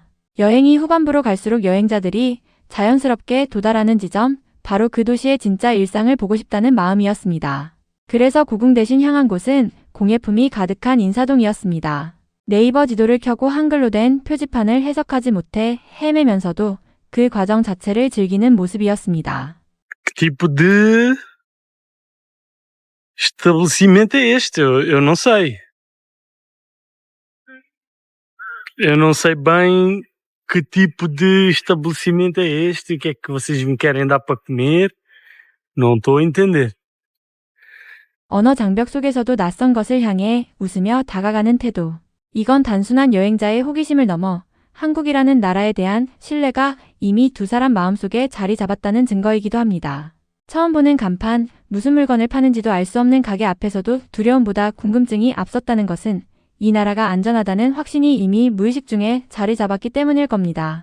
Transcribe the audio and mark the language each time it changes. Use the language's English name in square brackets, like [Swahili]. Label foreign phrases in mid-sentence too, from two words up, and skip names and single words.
[Korean] 여행이 후반부로 갈수록 여행자들이 자연스럽게 도달하는 지점, 바로 그 도시의 진짜 일상을 보고 싶다는 마음이었습니다. 그래서 고궁 대신 향한 곳은 공예품이 가득한 인사동이었습니다. 네이버 지도를 켜고 한글로 된 표지판을 해석하지 못해 헤매면서도 그 과정 자체를 즐기는 모습이었습니다. [Portuguese] Que tipo de estabelecimento é este? Eu não sei. Eu não sei bem que tipo de estabelecimento é este, o que é que vocês me querem dar para comer. Não estou a entender. [Korean] 언어 장벽 속에서도 낯선 것을 향해 웃으며 다가가는 태도. 이건 단순한 여행자의 호기심을 넘어 한국이라는 나라에 대한 신뢰가 이미 두 사람 마음속에 자리 잡았다는 증거이기도 합니다. 처음 보는 간판, 무슨 물건을 파는지도 알 수 없는 가게 앞에서도 두려움보다 궁금증이 앞섰다는 것은 이 나라가 안전하다는 확신이 이미 무의식 중에 자리 잡았기 때문일 겁니다.